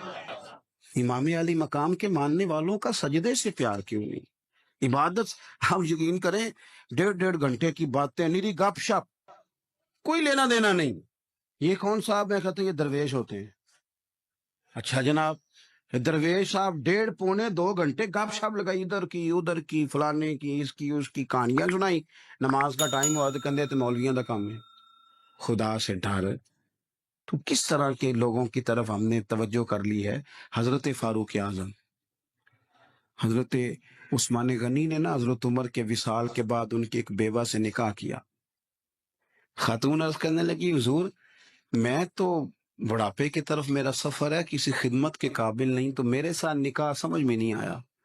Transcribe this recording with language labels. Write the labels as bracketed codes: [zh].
[ur] امام علی مقام کے ماننے والوں کا سجدے سے پیار کیوں نہیں؟ عبادت ہم یقین کریں 1.5 گھنٹے کی باتیں، نیری گپ شپ، کوئی لینا دینا نہیں. یہ کون صاحب میں کہتے ہیں یہ درویش ہوتے ہیں. اچھا جناب، درویش صاحب 1.5 پونے 2 گھنٹے گپ شپ لگائی، ادھر کی ادھر کی، فلانے کی اس کی کہانیاں سنائی. نماز کا ٹائم ہوا تو [pa] کندھے تے مولویاں دا کام ہے. [ur] خدا سے ڈر. تو کس طرح کے لوگوں کی طرف ہم نے توجہ کر لی ہے. حضرت فاروق اعظم، حضرت عثمان غنی نے نا حضرت عمر کے وصال کے بعد ان کی ایک بیوہ سے نکاح کیا. خاتون عرض کرنے لگی حضور میں تو بڑھاپے کی طرف میرا سفر ہے، کسی خدمت کے قابل نہیں، تو میرے ساتھ نکاح سمجھ میں نہیں آیا.